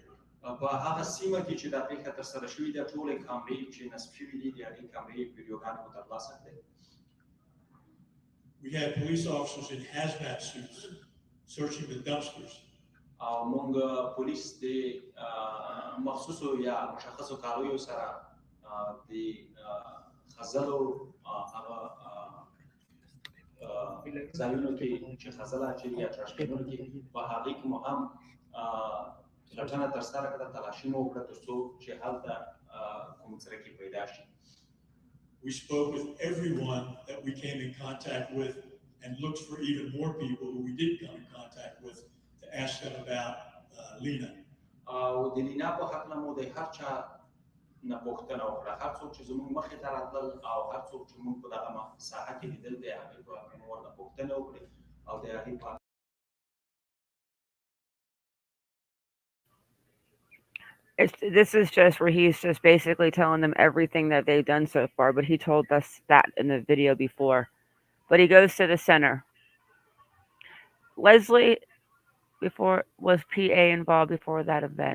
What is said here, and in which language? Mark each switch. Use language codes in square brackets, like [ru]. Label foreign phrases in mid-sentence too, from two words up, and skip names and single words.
[ps] په هغه سیمه کې چې دا پیښه ترسره شوې ده ټولې کامرې چې نصب شوي دي د هغې کامرې ویډیوګانې مو ترلاسه کړې. [en] We had police officers in hazmat suits searching the dumpsters. [ps] موږ پولیس د مخصوصو یا مشخصو کالیو سره د خزلو هغه ځایونو کې چې خزل اچوي یا تراشکینونو کې په هغې کې مو هم پلټنه ترسره کړه تلاشي مو وکړه تر څو چې هلته موږ سره کې پیدا شي. [en] We spoke with everyone that we came in contact with and looked for even more people who we did come in contact with to ask them about Lina. [ps] او د لینا په حق مو د هر چا نه پوښتنه وکړه، هر څوک چې زموږ مخې ته راتلل او هر څوک چې موږ په دغه ساحه کې لیدل د هغې په حق مو ورنه پوښتنه وکړې او د هغې په [en] This is just where he's just basically telling them everything that they've done so far, but he told us that in the video before. But he goes to the center. Leslie before was PA involved before that event.